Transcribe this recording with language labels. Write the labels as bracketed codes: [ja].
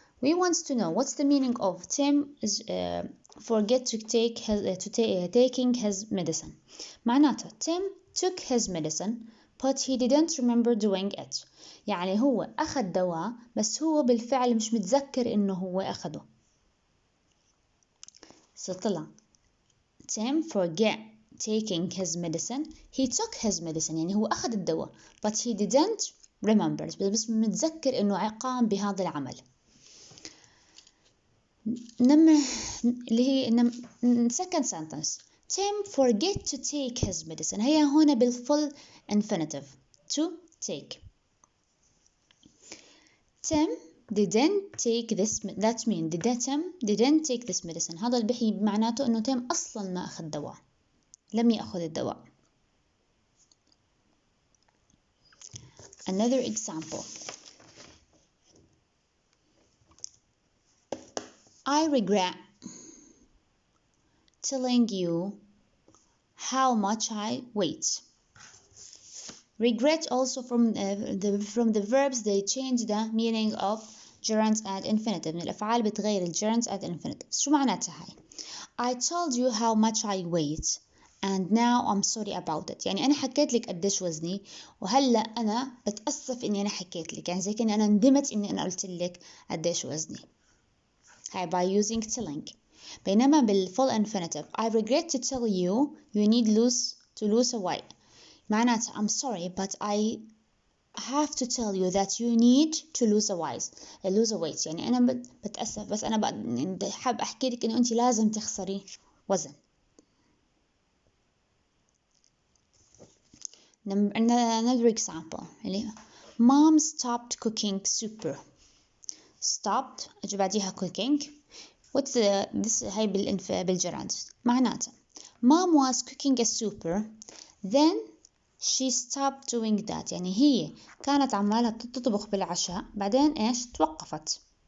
[en] We want to know what's the meaning of Tim is forget to take taking his medicine. [ar] معناتها [en] Tim took his medicine but he didn't remember doing it. [ar] يعني هو أخذ دواء بس هو بالفعل مش متذكر إنه هو أخده. طلع [en] Tim forget taking his medicine. He took his medicine [ar] يعني هو أخذ الدواء [en] but he didn't remember [ar] بس متذكر إنه قام بهذا العمل. اللي هي [en] second sentence Tim forget to take his medicine. [ar] هي هنا بال [en] full infinitive to take. Tim didn't take this. That means Tim didn't take this medicine. [ar] هذا البحي معناته إنه Tim أصلاً ما أخذ دواء. لم يأخذ الدواء. [en] Another example. I regret telling you how much I weight. Regret also from the verbs they change the meaning of gerunds and infinitive. [ar] من الأفعال بتغير ال [en] gerunds and infinitive. [ar] شو معناتها هاي؟ [en] I told you how much I weight and now I'm sorry about it. [ar] يعني أنا حكيت لك قديش وزني وهلأ أنا بتأسف إني أنا حكيت لك. يعني زي كأني أنا ندمت إني أنا قلت لك قديش وزني. هاي [en] by using telling. [ar] بينما [en] بالfull infinitive I regret to tell you you need to lose a weight. [ar] معناتها [en] I'm sorry but I have to tell you that you need to lose a weight. [ar] يعني أنا بتأسف بس أنا حاب أحكي لك إنه أنت لازم تخسري وزن. [en] Another example [ar] اللي [en] Mom stopped cooking super. stopped [ar] أجي بعديها [en] cooking what's this [ar] هاي بالجرند معناتها [en] mom was cooking a super then she stopped doing that [ar] يعني هي كانت عمالها تطبخ بالعشاء بعدين إيش توقفت.